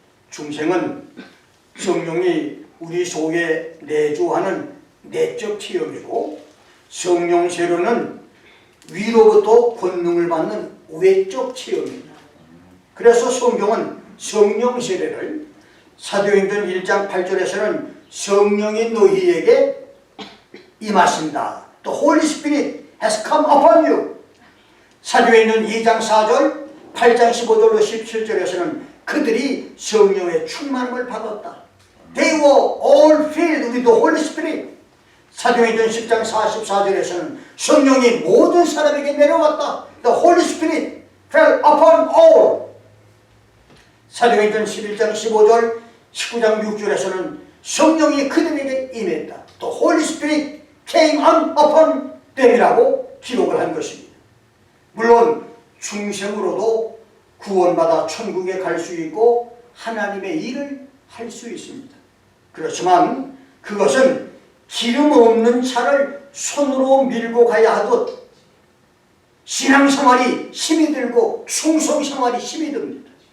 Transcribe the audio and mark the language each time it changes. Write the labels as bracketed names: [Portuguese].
[Korean] 중생은 성령이 우리 속에 내주하는 내적 체험이고 성령 세례는 위로부터 권능을 받는 외적 체험입니다. 그래서 성경은 성령 세례를 사도행전 1장 8절에서는 성령이 너희에게 임하신다. [English] The Holy Spirit has come upon you. [Korean] 사도행전 2장 4절, 8장 15절로 17절에서는 그들이 성령의 충만함을 받았다. [English] They were all filled with the Holy Spirit. [Korean] 사도행전 10장 44절에서는 성령이 모든 사람에게 내려왔다. [English] The Holy Spirit fell upon all. [Korean] 사도행전 11장 15절, 19장 6절에서는 성령이 그들에게 임했다. [English] The Holy Spirit came on upon them [Korean] 이라고 기록을 한 것입니다. 물론 중생으로도 구원받아 천국에 갈 수 있고 하나님의 일을 할 수 있습니다. 그렇지만 그것은 기름 없는 차를 손으로 밀고 가야 하듯 신앙생활이 힘이 들고 충성생활이 힘이 듭니다.